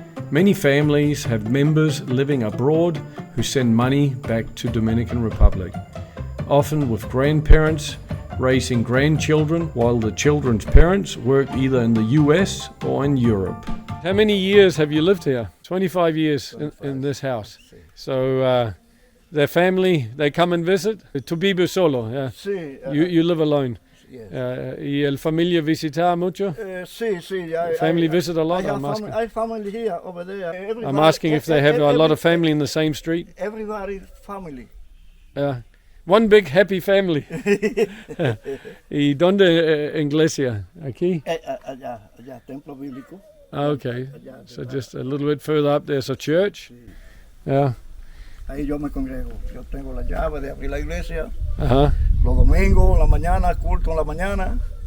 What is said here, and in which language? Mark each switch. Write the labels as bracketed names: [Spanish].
[English] Many families have members living abroad who send money back to Dominican Republic, often with grandparents raising grandchildren while the children's parents work either in the US or in Europe. How many years have you lived here? 25 years in this house. So their family, they come and visit? [Spanish] Tu vives solo, yeah. Sí, [English] You live alone. yes. [Spanish] ¿Y el familia visita mucho? Sí, sí. [English] Family visit a lot, I have I'm asking. I have family here, over there. I'm asking if they have a lot of family in the same street. Everybody family. Yeah. One big happy family. [Spanish] ¿Y dónde iglesia? Aquí? Allá, templo bíblico. [English] Okay. So just a little bit further up there's a church. Yeah. [Spanish] Ahí yo me congrego. Yo tengo la llave de abrir la iglesia. Uh-huh. Los domingos, la mañana, culto en la mañana.